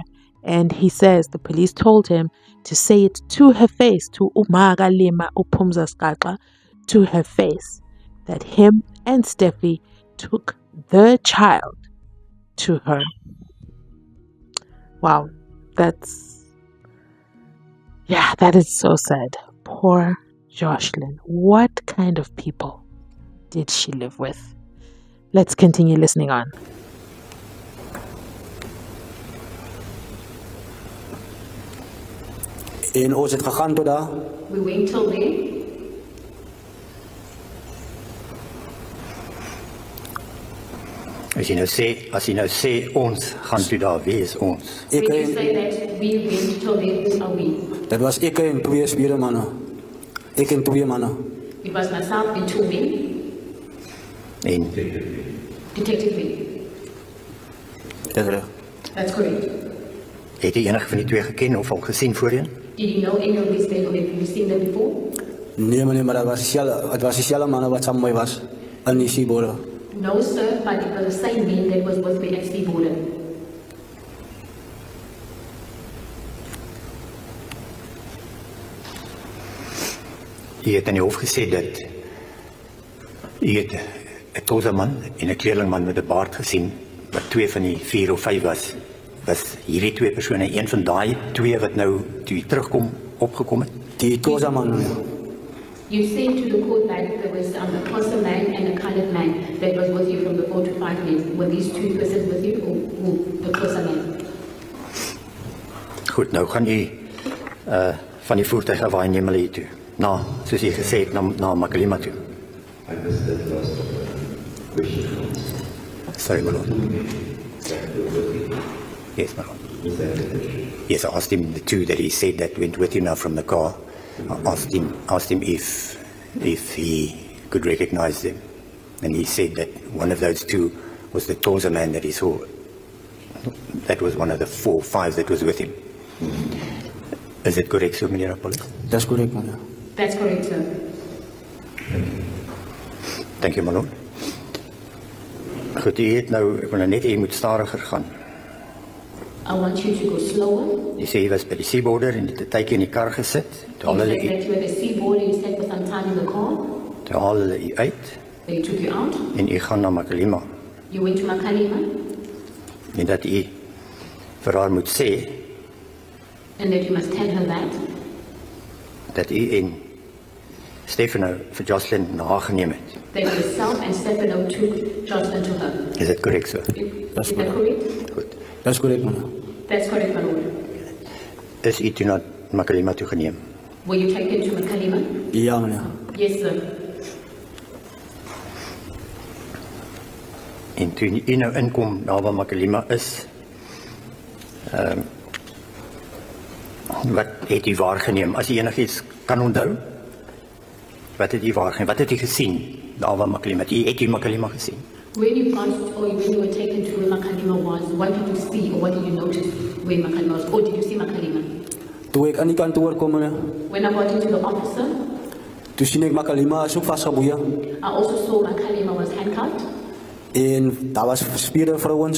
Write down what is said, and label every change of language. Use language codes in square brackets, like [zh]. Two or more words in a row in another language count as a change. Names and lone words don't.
[en] And he says the police told him to say it to her face, to Umaga Lima Upumza Skaka, to her face, that him and Steffi took the child to her. Wow, that is so sad. Poor Jocelyn. What kind of people did she live with? Let's continue listening on. [af] En ons het gegaan tot daar. [en] We went till there. [af] As jy nou sê ons gaan toe daar, wie is ons? [en] When you say that we went till there, who are we? [af] Dit was ek en twee spiere manne. Ek en twee manne. [en] It was myself and two men. [af] En [en] Detective Lee. That's correct. [af] het jy enige van die twee geken of al gesien voorheen? [en] Did you know any of these men or have you seen them before? [af] Nee meneer, maar het was dieselfde manne wat saam met my was in die seebode. [en] No, sir, but it was the same man that was with me at sea border. [af] Jy het in die hof gesê dat jy het 'n toze man en 'n kleerlingman met 'n baard gesien wat twee van die 4 of 5 was. Was hierdie twee persone een van daai twee wat nou toe jy terugkom opgekom het? Die toze man meneer. [en] You said to the court that there was a Xhosa man and a colored man that was with you from the 4 to 5 years. Were these two persons with you or who? The Xhosa man? [af] Goed, nou gaan jy van die voertuig af waar jy neem hulle toe. Na, soos jy gesê het, na Makalima toe. [en] Sorry, my lord. Yes, my lord. Yes, I asked him the two that he said that went with you now from the car. I asked him if he could recognize them. And he said that one of those two was the Xhosa man that he saw. That was one of the 4 or 5 that was with him. Is it correct, sir, meneer Apollo? That's correct meneer. That's correct, sir. Thank you, my lord. [af] Goed, jy het nou, ek wil nou net jy moet stadiger gaan. [en] I want you to go slower. [af] Jy sê jy was by die seaborder en het 'n tydjie in die kar gesit. Toe [en] You [af] haal [en] said [af] hulle [en] that you were at the sea border, you stayed for some time in the car. [af] toe haal hulle u uit [en] They took you out. [af] en jy gaan na Makalima. [en] You went to Makalima [af] En dat jy vir haar moet sê [en] and that you must tell her [af] dat jy en Stefano vir Jocelyn nageneem het. [en] that yourself and Stefano took Jocelyn to her. [af] Is dit korrek so? [en] Is that correct? [af] Goed. [en] That's correct meneer. That's correct, my lord. [af] Is u toe na Makalima toe geneem? [en] Were you taken to Makalima? [af] Ja meneer. [en] Yes, sir. [af] En toe u nou inkom daar waar Makalima is, wat het u waargeneem? As jy enigiets kan onthou? Wat het u waargeneem? Wat het u gesien? Daar waar Makalima. Het u Makalima gesien? [en] When you got, or when you were taken to where Makalima was, what did you see or what did you notice where Makalima was? Or did you see Makalima? [af] Toe ek aan die kantoor kom, [en] When I got into the officer, [af] toe sien ek Makalima is ook vasgeboeie. [en] I also saw Makalima was handcuffed. [af] En daar was verspierde vrouens